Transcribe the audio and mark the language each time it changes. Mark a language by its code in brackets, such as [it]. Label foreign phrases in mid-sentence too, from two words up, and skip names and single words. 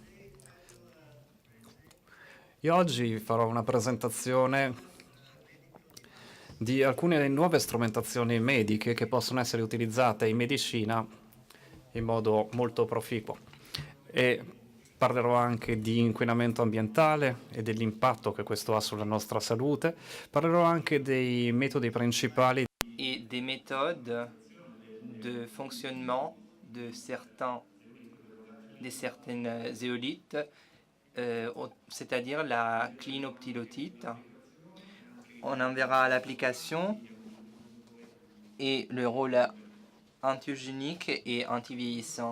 [it] Io oggi farò una presentazione di alcune nuove strumentazioni mediche che possono essere utilizzate in medicina in modo molto proficuo. E parlerò anche di inquinamento ambientale e dell'impatto che questo ha sulla nostra salute. Parlerò anche dei metodi principali [fr] et des méthodes de fonctionnement de certaines éolites, c'est-à-dire la clinoptilotite. On en verra l'application et le rôle antiogénique et antivieillissant.